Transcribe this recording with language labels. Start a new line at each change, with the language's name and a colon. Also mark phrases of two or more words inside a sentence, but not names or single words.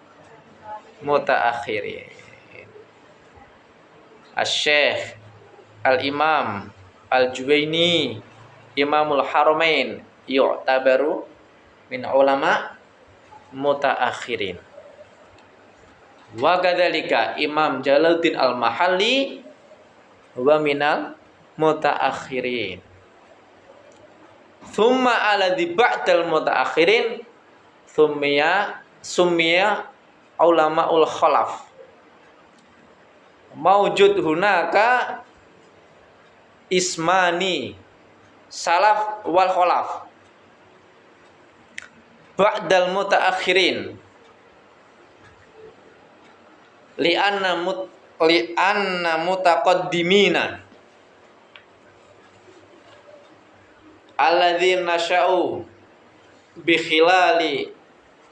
Arabic: الشيخ الإمام الجويني إمام الحرمين يعتبر من علماء المتأخرين وكذلك الإمام جلال الدين المحلي هو من المتأخرين ثم الذي بعد المتأخرين سمي علماء الخلف موجود هناك اسمان سلف والخلف بعد المتأخرين لأن المتقدمين الذين نشأوا بخلال